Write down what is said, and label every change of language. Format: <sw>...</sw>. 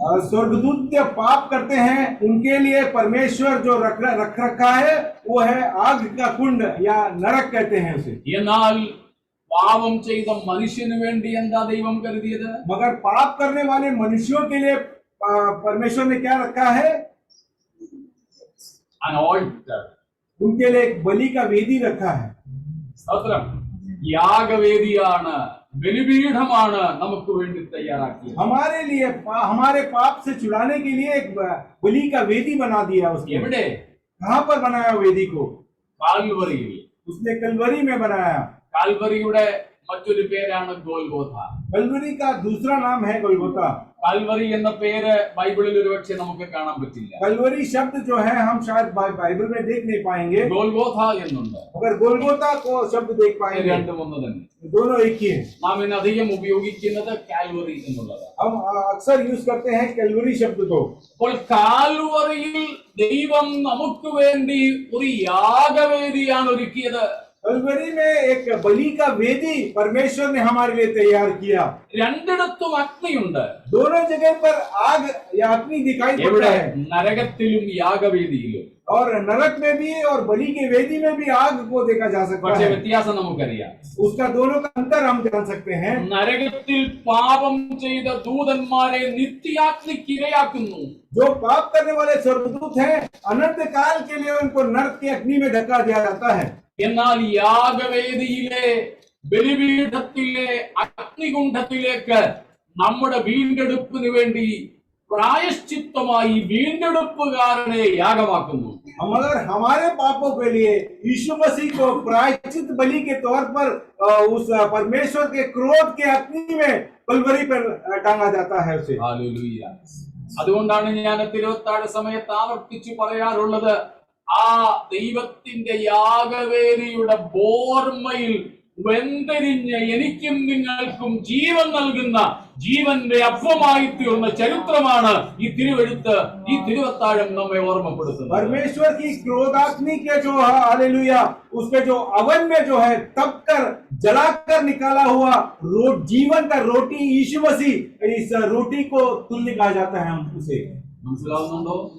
<hi>स्वर्गदूत जब पाप करते हैं उनके लिए परमेश्वर जो रख रखा है वो है आग का कुंड या नरक कहते हैं उसे.</hi> <ml>എന്നാൽ പാപം ചെയ്ത മനുഷ്യന് വേണ്ടി എന്താ ദൈവം കരുതിയത്?</ml> <hi>मगर पाप करने वाले मनुष्यों के लिए परमेश्वर ने क्या रखा है?</hi> <en>an altar.</en> <hi>उनके लिए एक बलि का वेदी रखा है.</hi> <ml>സ്തോത്രം. യാഗവേദിയാണ്, ബലിപീഠമാണ് നമുക്ക് വേണ്ടി തയ്യാറാക്കിയത്.</ml> <hi>हमारे लिए हमारे पाप से छुड़ाने के लिए एक बलि का वेदी बना दिया उसने.</hi> <ml>എവിടെ?</ml> <hi>कहाँ पर बनाया वेदी को?</hi> <ml>കാൽവറിയിൽ.</ml> <hi>उसने कलवरी में बनाया.</hi> <ml>കാൽവറിയുടെ മറ്റൊരു പേരാണ് ഗോൽഗോഥ.</ml> <hi>कलवरी का दूसरा नाम है गोलगोथा.</hi> <ml>കാൽവറി എന്ന പേര് ബൈബിളിൽ ഒരുപക്ഷെ നമുക്ക് കാണാൻ പറ്റില്ല.</ml> <hi>कलवरी शब्द जो है हम शायद बाइबल में देख नहीं पाएंगे,</hi> <ml>ഗോൽഗോഥ എന്നുണ്ട്.</ml> <hi>मगर गोलगोथा को शब्द देख पाएंगे.</hi> <ml>രണ്ടും ഒന്ന് തന്നെ.</ml> <hi>दोनों एक ही है.</hi> <ml>നാം ഇന്ന് അധികം ഉപയോഗിക്കുന്നത് കാൽവറി എന്നുള്ളതാണ്.</ml> <hi>हम अक्सर यूज करते हैं कलवरी शब्द को.</hi> <ml>അപ്പോൾ കാൽവറിയിൽ ദൈവം നമുക്ക് വേണ്ടി ഒരു യാഗവേദിയാണ് ഒരുക്കിയത്.</ml> <hi>कलवरी में एक बलि का वेदी परमेश्वर ने हमारे लिए तैयार किया.</hi> <ml>രണ്ടിടത്തും അഗ്നിയുണ്ട്.</ml> <hi>दोनों जगह पर आग या अग्नि दिखाई पड़ता</hi> <ml>എവിടെ?</ml> <hi>है.</hi> <ml>നരകത്തിലും യാഗവേദിയിലും.</ml> <hi>और नरक में भी और बलि के वेदी में भी आग को देखा जा सकता</hi> <ml>പക്ഷേ</ml> <hi>है.</hi> <ml>വ്യത്യാസം നമുക്കറിയാം.</ml> <hi>उसका दोनों का अंतर हम जान सकते हैं.</hi> <ml>നരകത്തിൽ പാപം ചെയ്ത ദൂതന്മാരെ നിത്യാഗ്നിക്ക് ഇരയാക്കുന്നു.</ml> <hi>जो पाप करने वाले स्वर्गदूत हैं अनंत काल के लिए उनको नरक की अग्नि में धक्का दिया जाता है.</hi> <ml>എന്നാൽ യാഗവേദിയിലെ ബലിപീഠത്തിലെ അഗ്നികുണ്ഡത്തിലേക്ക് നമ്മുടെ വീണ്ടെടുപ്പിന് വേണ്ടി പ്രായശ്ചിത്തമായി വീണ്ടെടുപ്പുകാരനെ യാഗമാക്കുന്നു.</ml> <hi>मगर हमारे पापों के लिए यीशु मसीह को प्रायश्चित बलि के तौर पर उस परमेश्वर के क्रोध के अग्नि में कलवरी पर टांगा जाता है उसे.</hi> <ml>ഹല്ലേലൂയ. അതുകൊണ്ടാണ് ഞാൻ തിരുവത്താഴ സമയത്ത് ആവർത്തിച്ചു പറയാറുള്ളത്, ആ ദൈവത്തിന്റെ യാഗവേദിയുടെ ബോർമയിൽ വെന്തെരിഞ്ഞ് എനിക്കും നിങ്ങൾക്കും ജീവൻ നൽകുന്ന ജീവന്റെ അപ്പമായി തീർന്ന ചരിത്രമാണ് ഈ തിരുവെഴുത്ത്, ഈ തിരുവത്താഴം നമ്മെ ഓർമ്മപ്പെടുത്തുന്നത്.</ml> <hi>परमेश्वर की क्रोधाग्नि के जो हालेलुया उसके जो अवन में जो है तप कर जलाकर निकाला हुआ जीवन का रोटी यीशु मसीह, इस रोटी को तुल्य कहा जाता है हम उसे.</hi> <ml>മനസ്സിലാവുന്നുണ്ടോ?</ml>